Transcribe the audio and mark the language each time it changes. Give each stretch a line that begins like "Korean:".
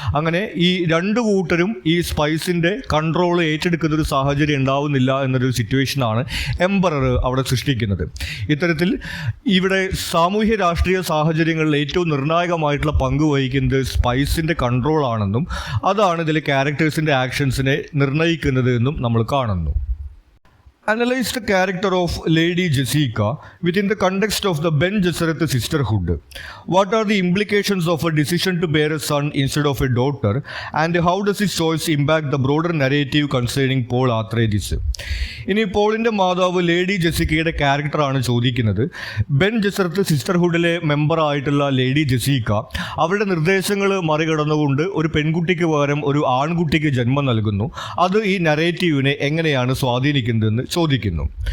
Malayalam: അങ്ങനെ ഈ രണ്ട് കൂട്ടരും ഈ സ്പൈസിൻ്റെ കൺട്രോൾ ഏറ്റെടുക്കുന്ന ഒരു സാഹചര്യം ഉണ്ടാവുന്നില്ല എന്നൊരു സിറ്റുവേഷനാണ് എംപറർ അവിടെ സൃഷ്ടിക്കുന്നത്. ഇത്തരത്തിൽ ഇവിടെ സാമൂഹ്യ രാഷ്ട്രീയ സാഹചര്യങ്ങളിൽ ഏറ്റവും നിർണായകമായിട്ടുള്ള പങ്ക് വഹിക്കുന്നത് സ്പൈസിൻ്റെ കൺട്രോൾ ആണെന്നും അതാണ് ഇതിലെ ക്യാരക്ടേഴ്സിൻ്റെ ആക്ഷൻസിനെ നിർണ്ണയിക്കുന്നത് എന്നും നമ്മൾ കാണുന്നു.
English: Analyze the character of Lady Jessica within the context of the Ben Gesserit sisterhood. What are the implications of a decision to bear a son instead of a daughter, and how does his choice impact the broader narrative concerning Paul Atreides?
Malayalam: ഇനി പോളിൻ്റെ മാതാവ് lady ജെസിക്കയുടെ ക്യാരക്ടറാണ് ചോദിക്കുന്നത്. Ben ജെസറത്ത് സിസ്റ്റർഹുഡിലെ മെമ്പറായിട്ടുള്ള lady Jessica അവരുടെ നിർദ്ദേശങ്ങൾ മറികടന്നുകൊണ്ട് ഒരു പെൺകുട്ടിക്ക് പകരം ഒരു ആൺകുട്ടിക്ക് ജന്മം നൽകുന്നു. അത് ഈ നരേറ്റീവിനെ എങ്ങനെയാണ് സ്വാധീനിക്കുന്നതെന്ന് ചോദിക്കുന്നു.